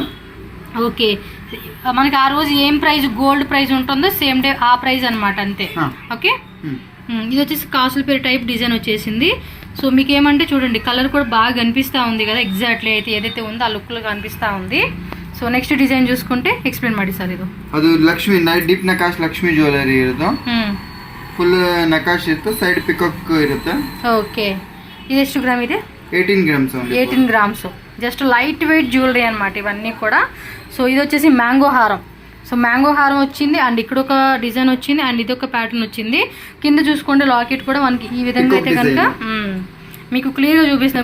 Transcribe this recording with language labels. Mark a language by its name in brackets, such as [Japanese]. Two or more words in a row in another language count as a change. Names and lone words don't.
[Telugu] ఓకే, మనకి ఆ రోజు ఏం ప్రైస్ [English] gold price [Telugu] ఉంటుందో [English] same day [Telugu] ఆ ప్రైస్ అనమాట, అంతే. ఓకే, ఇది వచ్చేసి కాసుల పేరు [English] type design [Telugu] వచ్చేసింది. సో మీకు ఏమంటే చూడండి కలర్ కూడా బాగా కనిపిస్తూ ఉంది కదా, ఎగ్జాక్ట్లీ అయితే ఏదైతే ఉందో ఆ లుక్లో కనిపిస్తూ ఉంది. సో [English] next design [Telugu] చూసుకుంటే [Kannada] ಎಕ್ಸ್ಪ್ಲೇನ್ ಮಾಡಿ ಸರ್. ಇದು ಅದು ಲಕ್ಷ್ಮಿ ಡೀಪ್ ನಕಾಶ್ ಲಕ್ಷ್ಮಿ ಜ್ಯುವೆಲರಿ ಇರುತ್ತೆ. ಫುಲ್ ನಕಾಶ್ ಇರುತ್ತೆ, ಸೈಡ್ ಪಿಕಾಕ್ ಇರುತ್ತೆ. ಓಕೆ, ఇది ಎಷ್ಟು గ్రామ్ ಇದೆ? [Telugu] 18 గ్రామ్స్. 18 గ్రామ్స్. [English] just light weight jewellery [Telugu] అనమాట ఇవన్నీ కూడా. సో ఇది వచ్చేసి మ్యాంగో హారం. సో మ్యాంగో హారం వచ్చింది, అండ్ ఇక్కడ ఒక డిజైన్ వచ్చింది, అండ్ ఇది ఒక ప్యాటర్న్ వచ్చింది. కింద చూసుకోండి లాకెట్ కూడా మనకి ఈ విధంగా అయితే కనుక మీకు క్లియర్గా చూపిస్తుంది.